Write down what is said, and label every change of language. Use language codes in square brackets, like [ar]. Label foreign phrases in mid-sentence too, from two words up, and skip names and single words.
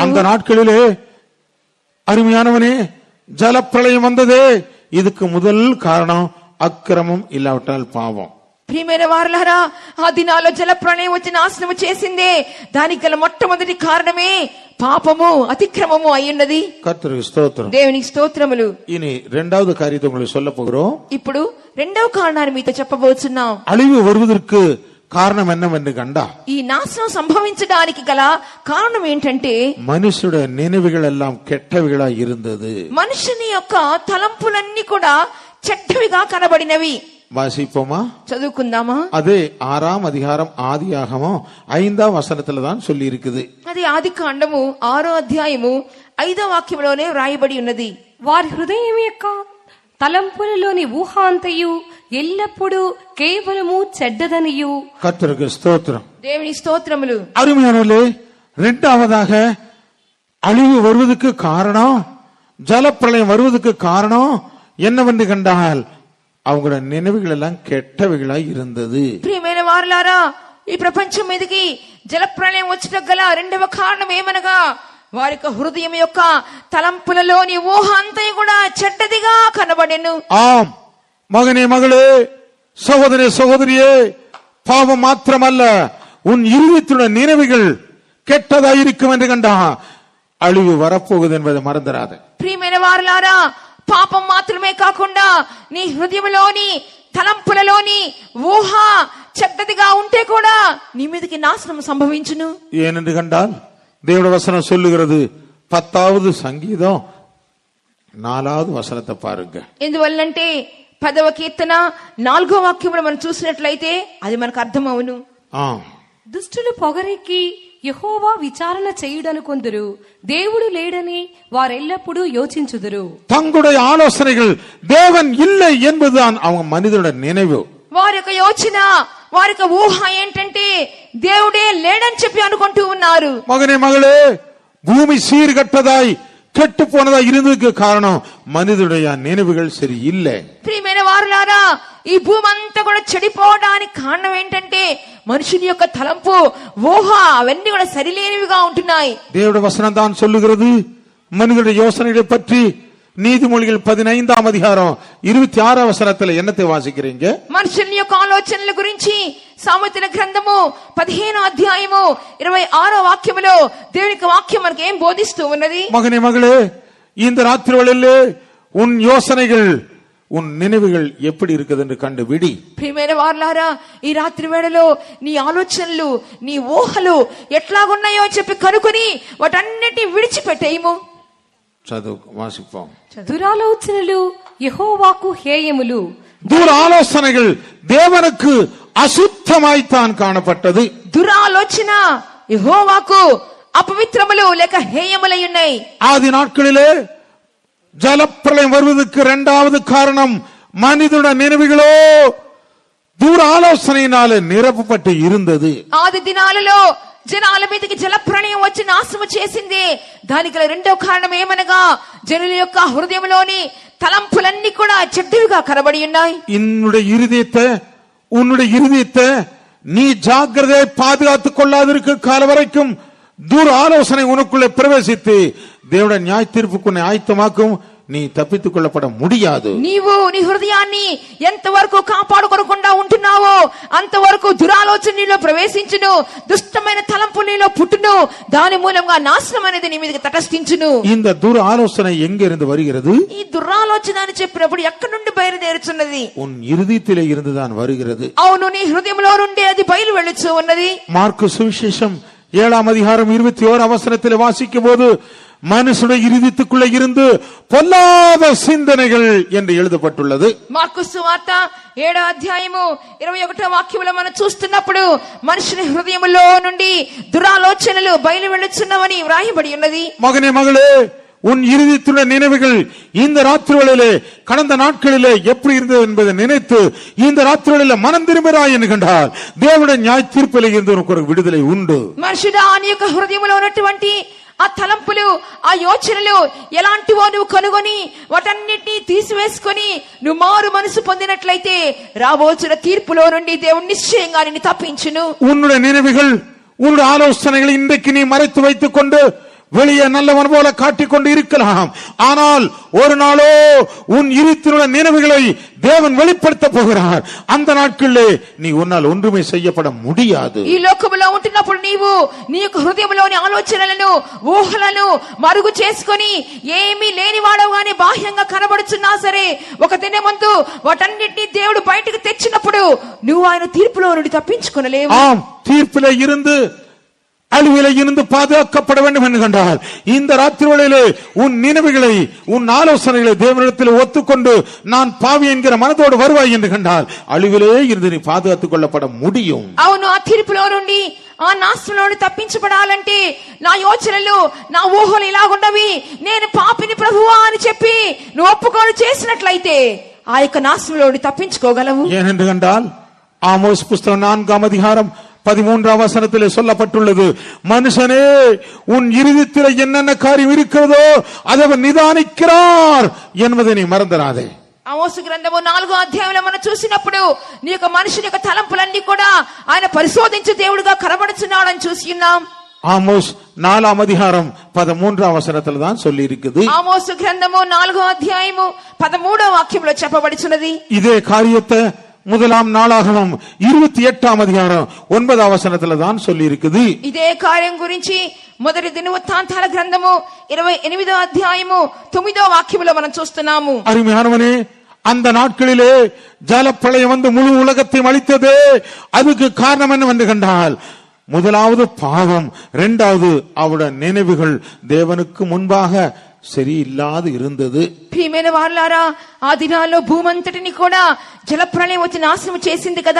[ta] அந்த நாட்களிலே அருமையானவனே, ஜலப்பிரளயம் வந்ததே, இதுக்கு முதல் காரணம் அக்கிரமம் இல்லாவிட்டால் பாவம். [te] ప్రియమైన వారలారా, ఆ దినాల్లో జల ప్రళయం వచ్చి నాశనము చేసిందే, దానికి గల మొట్టమొదటి కారణమే పాపము, అతిక్రమము అయ్యున్నది. [ta] கர்த்தருக்கு ஸ்தோத்திரம். [te] దేవునికి స్తోత్రములు. [ta] இனி 2வது காரியத்தை உங்களுக்கு சொல்ல போகிறோம். [te] ఇప్పుడు రెండవ కారణాన్ని మీతో చెప్పబోతున్నాం. [ta] அழிவு வருவதற்கு காரணம் என்னவென்று கண்டா, [te] ఈ నాశనం సంభవించడానికి గల కారణం ఏంటంటే [ta] மனுஷனுடைய நினைவுகள் எல்லாம் கெட்டவைகளா இருந்தது. [te] మనుషుని యొక్క తలంపులన్నీ కూడా చెడ్డవిగా కనబడినవి. [ta] வாசிப்போமா? [te] చదువుకుందామా? [ta] அதே 6ஆம் அதிகாரம் ஆதியாகமம் 5ஆம் வசனத்துல தான் சொல்லி இருக்குது. [te] అది ఆది కాండము 6వ అధ్యాయము 5వ వాక్యంలోనే వ్రాయబడి ఉన్నది. వారి హృదయం యొక్క తలంపులలోని ఊహాంతయు ఎల్లప్పుడూ కేవలము చెడ్డదనియు. [ta] கர்த்தருக்கு ஸ்தோத்திரம். [te] దేవుని స్తోత్రములు. [ta] அருமையானவர்களே, 2வதாக அழிவு வருவதற்கு காரணம், ஜலப்பிரளயம் வருவதற்கு காரணம் என்னவென்று கண்டால் அவங்களோட நினைவுகள் எல்லாம் கெட்டவைகளாய் இருந்தது. [te] ప్రియమైన వారలారా, ఈ ప్రపంచం మీదకి జలప్రళయం వచ్చటకు గల రెండవ కారణం ఏమనగా వారి యొక్క హృదయం యొక్క తలంపులలోని ఊహ అంతయు కూడా చెడ్డదిగా కనబడెను. [ta] ஆம் மகனே மகளே, சகோதரே சகோதரியே, பாவம் மாத்திரமல்ல, உன் இருதயத்துள்ள நினைவுகள் கெட்டதாயிருக்கும் என்று கண்டா அழிவு வரப்போகுது என்பதை மறந்துடாத. [te] ప్రియమైన వారలారా, పాపం మాత్రమే కాకుండా నీ హృదయంలోని తలంపులలోని ఊహ చెడ్డదిగా ఉంటే కూడా నీ మీదకి నాశనం సంభవించును. [ta] ஏனென்று கண்டால் தேவனுடைய வசனம் சொல்லுகிறது, 10வது சங்கீதம் 4வது வசனத்தை பாருங்க. [te] ఎందువల్లంటే 10వ కీర్తన 4వ వాక్యమును మనం చూసినట్లయితే అది మనకు అర్థమవును. దుష్టులు పొగరెక్కి యెహోవా విచారణ చేయుడనుకొందురు, దేవుడు లేడని వారెల్లప్పుడూ యోచించుదురు. [ta] தங்களுடைய ஆலோசனைகள் தேவன் இல்லை என்பதுதான் அவங்க மனிதனுடைய நினைவு. [te] వారి యొక్క యోచన, వారి యొక్క ఊహ ఏంటంటే దేవుడే లేడని చెప్పి అనుకుంటూ ఉన్నారు. [ta] மகனே மகளே, பூமி சீர்கட்டதாய் கெட்டு போனதா இருந்ததுக்கு காரணம் மனிதனுடைய நினைவுகள் சரியில்லை. [te] ప్రియమైన వారులారా, ఈ భూమి అంతా కూడా చెడిపోవడానికి కారణం ఏంటంటే మనుషుని యొక్క తలంపు, ఊహ అవన్నీ కూడా సరిలేనివిగా ఉంటున్నాయి. [ta] தேவனுடைய வசனம் தான் சொல்லுகிறது மனிதனுடைய யோசனைகளை பற்றி. நீதிமொழிகள் 15ஆம் அதிகாரம் 26ஆம் வசனத்துல என்னத்தை வாசிக்கிறீங்க? [te] మనుషుని యొక్క ఆలోచనల గురించి సామెతల గ్రంథము 15వ అధ్యాయము 26వ వాక్యములో దేవుని యొక్క వాక్యం మనకు ఏం బోధిస్తూ ఉన్నది? [ta] மகனே மகளே, இந்த ராத்திரிகளிலே உன் யோசனைகள், உன் நினைவுகள் எப்படி இருக்குது என்று கண்டுபிடி. [te] ప్రియమైన వారలారా, ఈ రాత్రి వేళలో నీ ఆలోచనలు, నీ ఊహలు ఎట్లాగున్నాయో చెప్పి కనుకొని వాటన్నిటిని విడిచిపెట్టేయము. చదువు వాసిப்போம். దురాలోచనలు యెహోవాకు హేయములు. [ta] துராலோசனைகள் தேவனுக்கு அசுத்தமாய்த்தான் காணப்பட்டது. [te] దురాలోచన యెహోవాకు అపవిత్రములు లేక హేయములై ఉన్నాయి. [ta] ஆதி நாட்களிலே ஜலப்பிரளயம் வருவதற்கு 2வது காரணம் மனிதனுடைய நினைவுகளோ தூர ஆலோசனையினாலே நிரப்பப்பட்டு இருந்தது. [te] ఆది దినాలలో జనాల మీదకి జల ప్రళయం వచ్చి నాశనము చేసింది. దానికి గల రెండవ కారణం ఏమనగా జనుల యొక్క హృదయంలోని తలంపులన్నీ కూడా చెడ్డవిగా కనబడి ఉన్నాయి. [ta] உன்னுடைய இருதயத்தை நீ ஜாக்கிரதையை பாதுகாத்துக் கொள்ளாதிருக்க கால வரைக்கும் தூர ஆலோசனை உனக்குள்ளே பிரவேசித்து தேவனுடைய நியாய தீர்ப்புக்கு உன்னை ஆயத்தமாக்கும். நீ தப்பித்துக் கொள்ளப்பட முடியாது. [te] నీవు నీ హృదయాన్ని ఎంతవరకు కాపాడుకోకుండా ఉంటున్నావో అంతవరకు దురాలోచన నీలో ప్రవేశించును, దుష్టమైన తలంపు నీలో పుట్టును, దాని మూలంగా నాశనం అనేది నీ మీదకి తటస్థించును. [ta] இந்த துர் ஆலோசனை எங்கிருந்து வருகிறது? [te] ఈ దురాలోచన అని చెప్పినప్పుడు ఎక్కడి నుండి బయలుదేరుచున్నది? [ta] உன் இருதயத்திலே இருந்துதான் வருகிறது. [te] అవును, నీ హృదయంలో నుండి అది బయలు వెళ్ళుచు ఉన్నది. [ta] மார்க்கு சுவிசேஷம் 7ஆம் அதிகாரம் 21 வசனத்திலே வாசிக்கும் போது மனுஷனுடைய இருதயத்துக்குள்ளே இருந்து பொல்லாத சிந்தனைகள் என்று எழுதப்பட்டுள்ளது. [te] మార్కు సువార్త 7వ అధ్యాయము 21వ వాక్యములో మనం చూస్తున్నప్పుడు మనుషుని హృదయములో నుండి దురాలోచనలు బయలు వెళ్ళుచున్నవని వ్రాయబడి ఉన్నది. [ta] மகனே மகளே, உன் இருதயத்துள்ள நினைவுகள் இந்த ராத்திரிகளிலே கடந்த நாட்களிலே எப்படி இருந்தது என்பதை நினைத்து இந்த ராத்திரிகளிலே மனம் திரும்புகிறாய் என்கின்றார். தேவனுடைய நியாய தீர்ப்பிலே இருந்து உனக்கு ஒரு விடுதலை உண்டு. [te] మనుషుడా, నీ యొక్క హృదయంలో ఉన్నటువంటి ఆ తలంపులు, ఆ యోచనలు ఎలాంటివో నువ్వు కనుగొని వాటన్నిటినీ తీసివేసుకొని నువ్వు మారు మనసు పొందినట్లయితే రాబోతున్న తీర్పులో నుండి దేవుడు నిశ్చయంగా నిన్ను తప్పించును. [ta] உன்னுடைய நினைவுகள், உன்னுடைய ஆலோசனைகளை இன்றைக்கு நீ மறைத்து வைத்துக் கொண்டு வெளியே நல்லவன் போல காட்டிக்கொண்டு இருக்கலாம். ஆனால் ஒரு நாளோ உன் இருத்தினுடைய நினைவுகளை தேவன் வெளிப்படுத்த போகிறார். அந்த நாட்களிலே நீ உன்னால் ஒன்றுமே செய்யப்பட முடியாது. [te] ఈ లోకములో ఉంటున్నప్పుడు నీవు నీ యొక్క హృదయంలోని ఆలోచనలను, ఊహలను మరుగు చేసుకొని ఏమీ లేని వాడవుగానే బాహ్యంగా కనబడుచున్నా సరే ఒక దినమందు వాటన్నిటినీ దేవుడు బయటకు తెచ్చినప్పుడు నువ్వు ఆయన తీర్పులో నుండి తప్పించుకొనలేవు. [ta] ஆம், தீர்ப்பிலே இருந்து அழிவிலே இருந்து பாதுகாக்கப்பட வேண்டும் என்கின்றார். இந்த ராத்திரிகளிலே உன் நினைவுகளை, உன் ஆலோசனைகளை தேவனிடத்தில் ஒத்துக்கொண்டு நான் பாவி என்கிற மனதோடு வருவாய் என்கின்றார். அழிவிலே இருந்து நீ பாதுகாத்துக் கொள்ளப்பட முடியும். [te] అవును, ఆ తీర్పులో నుండి, ఆ నాశనంలో నుండి తప్పించబడాలంటే నా యోచనలు, నా ఊహలు ఇలాగుండవి, నేను పాపిని ప్రభువా అని చెప్పి నువ్వు ఒప్పుకోలు చేసినట్లయితే ఆ యొక్క నాశనంలో నుండి తప్పించుకోగలవు. [ta] ஏனென்று கண்டால் ஆமோஸ் புஸ்தகம் 4ஆம் அதிகாரம் 13ஆம் வசனத்திலே சொல்லப்பட்டுள்ளது, மனுஷனே உன் இருதயத்திலே என்னென்ன காரியம் இருக்கிறதோ அதை அவன் நிதானிக்கிறார் என்பதை நீ மறந்துடாதே. [te] ఆమోసు గ్రంథము 4వ అధ్యాయంలో మనం చూసినప్పుడు నీ యొక్క మనుషుని యొక్క తలంపులన్నీ కూడా ఆయన పరిశోధించే దేవుడుగా కనబడుచున్నాడని చూసి ఉన్నాం. [ta] ஆமோஸ் 4ஆம் அதிகாரம் 13ஆம் வசனத்துல தான் சொல்லி இருக்குது. [te] ఆమోసు గ్రంథము 4వ అధ్యాయము 13వ వాక్యంలో చెప్పబడుచున్నది. [ta] இதே காரியத்தை 1ஆம் நாளாகமம் 28ஆம் அதிகாரம் 9ஆம் வசனத்துல தான் சொல்லி இருக்குது. [te] ఇదే కార్యం గురించి మొదటి దినవృత్తాంతాల గ్రంథము 28వ అధ్యాయము 9వ వాక్యములో మనం చూస్తున్నాము. [ta] அருமையானவனே, அந்த நாட்களிலே ஜலப்பிரளயம் வந்து முழு உலகத்தையும் அழித்தது. அதுக்கு காரணம் என்னவென்று கண்டால், முதலாவது பாவம், இரண்டாவது அவருடைய நினைவுகள் தேவனுக்கு முன்பாக சரியில்லாது இருந்தது. [te] ప్రియమైన వారలారా, ఆ దినాల్లో భూమంతటిని కూడా జలప్రళయం వచ్చి నాశనం చేసింది కదా.